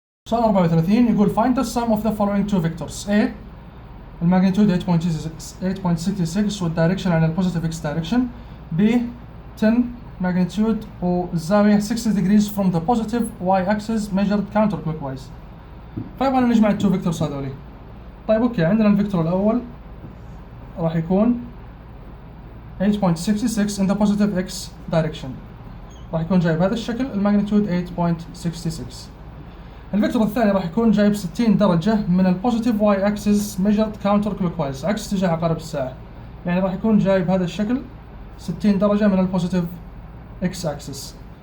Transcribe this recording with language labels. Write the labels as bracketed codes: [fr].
[ar] سؤال 34 يقول [en] find the sum of the following two vectors. [ar] A الماجنتيود 8.66 والدايركشن على البوزيتيف x direction. [en] B 10 magnitude [ar] والزاوية [en] 60 degrees from the positive y axis measured counterclockwise. [ar] فيبغى نجمع التو فيكتورز هذولي. طيب اوكي، عندنا الفيكتور الأول راح يكون 8.66 [en] in the positive x direction، [ar] راح يكون جايب هذا الشكل الماجنتيود 8.66. الفيكتور الثاني راح يكون جايب 60 درجة من البوزيتيف واي اكسس ميجرد كاونتر كلوكوايز، عكس اتجاه عقارب الساعة، يعني راح يكون جايب هذا الشكل 60 درجة من البوزيتيف اكس اكسس.